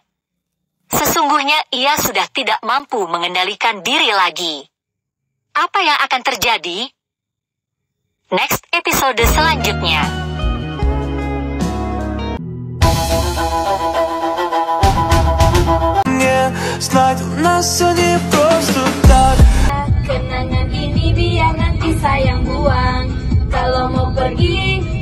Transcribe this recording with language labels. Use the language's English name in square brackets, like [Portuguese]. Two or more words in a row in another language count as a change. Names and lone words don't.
[Indonesian] Sesungguhnya ia sudah tidak mampu mengendalikan diri lagi. Apa yang akan terjadi? [English] Next episode [Indonesian] selanjutnya. [Russian] Slide у нас все не просто так. [Indonesian] Kenangan ini biar nanti sayang buang. Kalau mau pergi